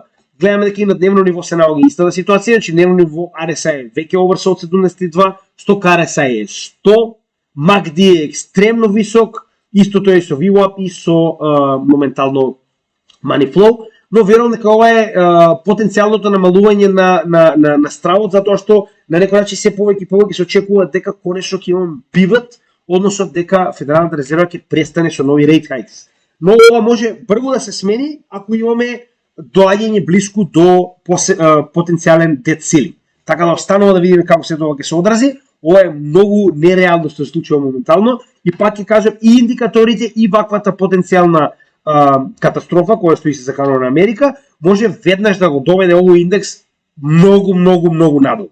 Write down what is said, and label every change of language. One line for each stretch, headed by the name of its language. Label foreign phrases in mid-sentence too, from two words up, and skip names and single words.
Macedonian: Гледаме дека и на дневно ниво се наоѓа истата ситуација, значи дневно ниво RSI е веќе oversold 72, 100 RSI е 100, MACD е екстремно висок, истото е со VWAP и со моментално Money Flow, но верувам дека ова е потенцијалното намалување на стравот, затоа што на некој начин се повеќе и повеќе се очекува дека конечно ќе имаме пивот, односно дека Федералната резерва ќе престане со нови
English: rate hikes.
Macedonian: Но ова може брзо да се смени ако имаме доаѓање блиску до потенцијален
English: debt ceiling.
Macedonian: Така да останува да видиме како се тоа ќе се одрази. Ова е многу нереално што се случува моментално и пак ќе кажам и индикаторите и ваквата потенцијална катастрофа која стои се заканува на Америка може веднаш да го доведе овој индекс многу надолу.